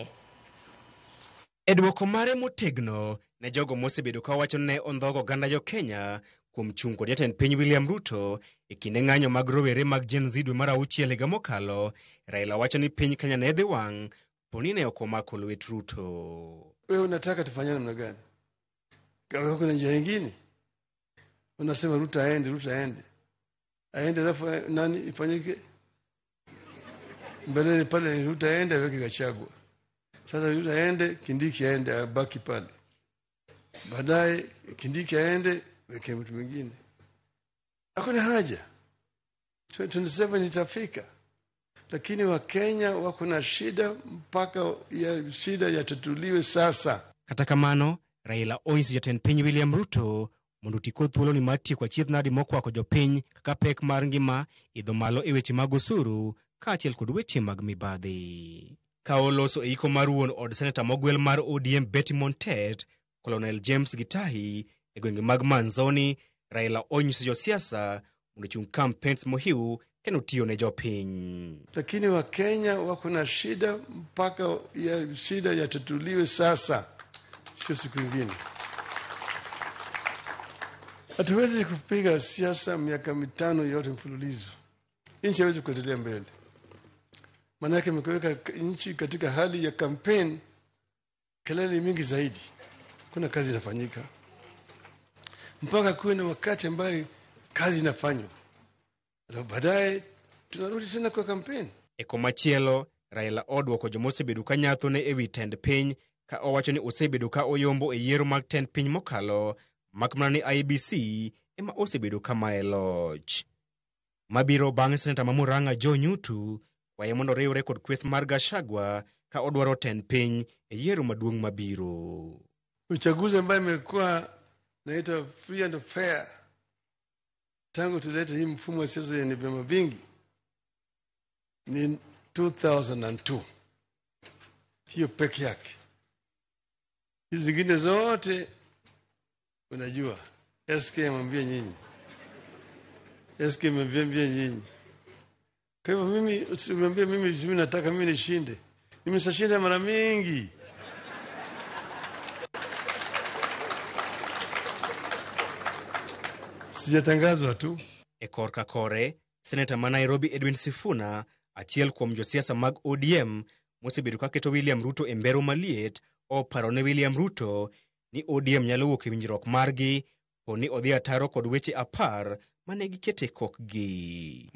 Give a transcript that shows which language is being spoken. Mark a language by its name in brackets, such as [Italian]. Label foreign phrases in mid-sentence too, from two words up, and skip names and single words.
[Luo (Kenya and Tanzania)] E duoko mare motegno ne jogo mosebedo ka wacho ne ondhogo ganda jo Kenya kuom chung' kod jatend piny William Ruto e kinde ng'anyo mag rowere mag Gen Z dwe mar 6 higa mokalo, Raila wacho ni piny Kenya ne dhi wang' poni ne ok omako lwet Ruto. [Swahili] Wewe unataka tufanye namna gani? Kama kuna njia nyingine, unasema Ruto aende. Aende alafu nani ifanyike? Mbele pale Ruto aende aweke Gachagua. Sasa Ruto aende, Kindiki aende abaki pale. Baadaye Kindiki aende weke mtu mwingine. Hakuna haja. 27 itafika. Lakini Wakenya wako na shida mpaka ya shida yatatuliwe sasa. [Luo (Kenya and Tanzania)] Kata kamano, Raila onyiso jatend piny William Ruto mondo tiko thuolo ni mati kwa chieth nadi mokwako jopiny kaka pek mar ngima idho malo e weche mag osuru kaachiel kod weche mag mibadhi. Ka oloso e iko mar wuon od seneta mogwel mar ODM Betty Montet, Colonel James Gitahi e gwenge mag Manzoni, Raila onyiso josiasa mondo chung campaigns mohiu kendo tiyo ne jopiny. [Swahili] Lakini Wakenya wako na shida mpaka ya shida yatatuliwe sasa, sio siku nyingine. Hatuwezi kupiga siasa miaka mitano yote mfululizo. Nchi haiwezi kuendelea mbele. Manake mkaweka nchi katika hali ya kampeni, kelele mingi zaidi. Kuna kazi inafanyika. Mpaka kuwe na wakati ambaye kazi inafanywa. Na baadaye tunarudi tena kwa kampeni. [Luo (Kenya and Tanzania)] Eko machielo, Raila odwoko jomosebedo ka nyathone ewi tend piny ka owacho ni osebedo ka oyombo e yiero mag tend piny mokalo, makmana ni IEBC ema osebedo kama e loch. Mabiro bang'e seneta ma Murang'a Joe Nyutu kwaye mondo riwre kod kweth mar Gachagua ka odwaro tend piny e yiero maduong' mabiro. [Swahili] Uchaguzi ambayo imekuwa naita [English] free and fair [Swahili] tangu tulete hii mfumo wa siasa yenye vyama vingi ni 2002. Hiyo peke yake. Hizi zingine zote unajua SK mwambie nyinyi. SK mwambie nyinyi. Kwa hivyo mimi usimwambie mimi nataka mimi nishinde. Mimi nishinda mara mingi. Sijatangazwa tu. [Luo (Kenya and Tanzania)] Korka kore, seneta ma Nairobi Edwin Sifuna, achiel kuom josiasa mag ODM, mosebedo ka keto William Ruto e mbero maliet, oparo ne William Ruto ni ODM nyalo wuok e winjruok margi poni odhi ataro kod weche 10 mane gikete kokgi.